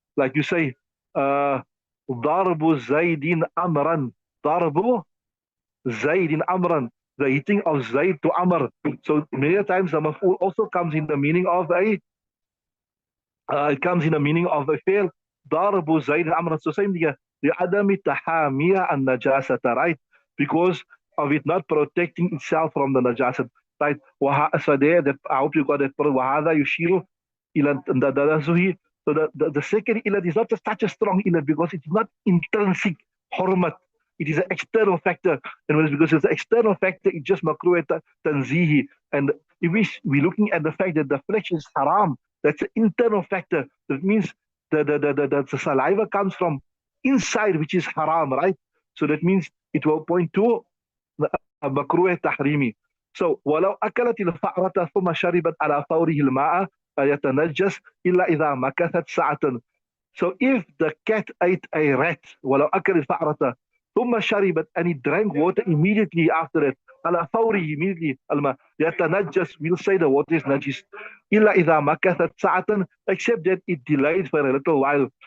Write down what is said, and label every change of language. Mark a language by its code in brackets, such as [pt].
[en] Like you say, [ar] ضرب زيد أمرا. ضرب زيد أمرا. [en] The hitting of Zaid to Amr. So many times the maf'ul also comes in the meaning of a it comes in the meaning of a fail. [ar] ضرب زيد أمرا. [en] So same thing. [ar] لعدم تحامية النجاسة, [en] right? Because of it not protecting itself from the najasat, right? So there, that I hope you got that. [ar] وهذا يشير إلى التنزه. [en] So the second illat is not just such a strong illat because it's not intrinsic hurmat. It is an external factor. And because it's an external factor, it's just makruh tanzihi. And if we're looking at the fact that the flesh is haram, that's an internal factor. That means the saliva comes from inside, which is haram, right? So that means it will point to [ar] مكروه تحريمي. [en] So [ar] ولو أكلت الفأرة ثم شربت على فوره الماء يتنجس إلا إذا مكثت ساعة. [en] So if the cat ate a rat [ar] ولو أكل الفأرة ثم شربت [en] and he drank water immediately after it [ar] على فوره [en] immediately [ar] الماء يتنجس, [en] we'll say the water is najis [ar] إلا إذا مكثت ساعة, [en] except that it delayed for a little while.